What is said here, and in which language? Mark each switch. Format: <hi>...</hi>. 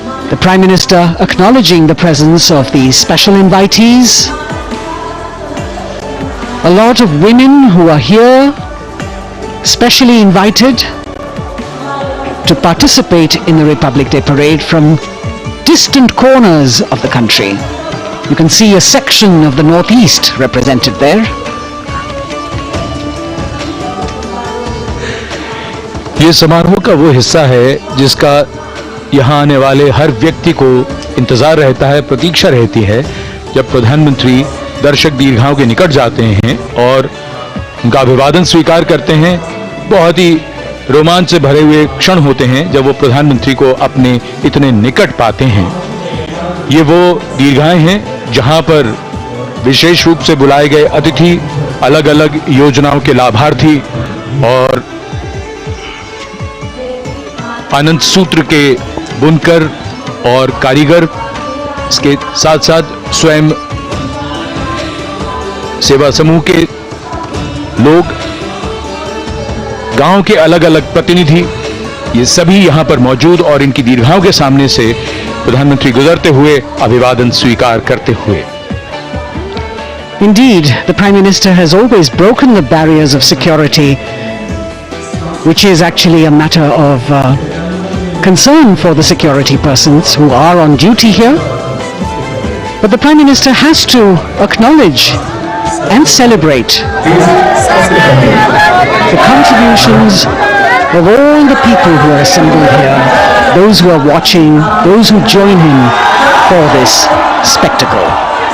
<en>The Prime Minister acknowledging the presence of the special invitees, a lot of women who are here, specially invited to participate in the Republic Day Parade from distant corners of the country. You can see a section of the Northeast represented there.</en> <hi>ये समारोह का वो हिस्सा है जिसका यहाँ आने वाले हर व्यक्ति को इंतजार रहता है, प्रतीक्षा रहती है, जब प्रधानमंत्री दर्शक दीर्घाओं के निकट जाते हैं और उनका अभिवादन स्वीकार करते हैं। बहुत ही रोमांच से भरे हुए क्षण होते हैं जब वो प्रधानमंत्री को अपने इतने निकट पाते हैं। ये वो दीर्घाएं हैं जहां पर विशेष रूप से बुलाए गए अतिथि, अलग अलग योजनाओं के लाभार्थी और आनंद सूत्र के बुनकर और कारीगर, इसके साथ साथ स्वयं सेवा समूह के लोग, गांव के अलग अलग प्रतिनिधि, ये सभी यहां पर मौजूद और इनकी दीर्घाओं के सामने से प्रधानमंत्री गुजरते हुए अभिवादन स्वीकार करते हुए।</hi> <en>Indeed, the Prime Minister has always broken the barriers of security, which is actually a matter of concern for the security persons who are on duty here. But the Prime Minister has to acknowledge and celebrate the contributions of all the people who are assembled here, those who are watching, those who join him for this spectacle.</en>